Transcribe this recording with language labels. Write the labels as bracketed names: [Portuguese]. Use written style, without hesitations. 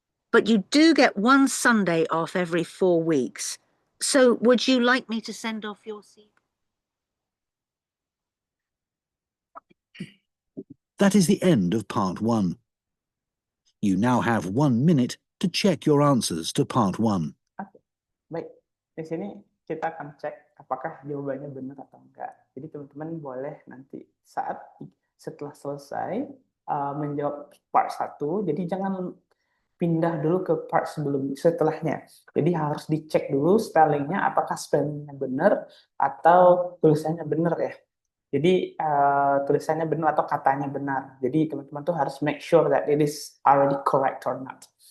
[English] But you do get one Sunday off every 4 weeks. So would you like me to send off your CV? That is the end of part 1. You now have 1 minute to check your answers to part 1. [Indonesian] Baik, di sini kita akan cek apakah jawabannya benar atau enggak. Jadi teman-teman boleh nanti setelah selesai menjawab part 1, jadi jangan pindah dulu ke part setelahnya. Jadi harus dicek dulu spellingnya, apakah spellingnya benar atau tulisannya benar ya. Jadi tulisannya benar atau katanya benar. Jadi teman-teman tuh harus [English] make sure that it is already correct or not.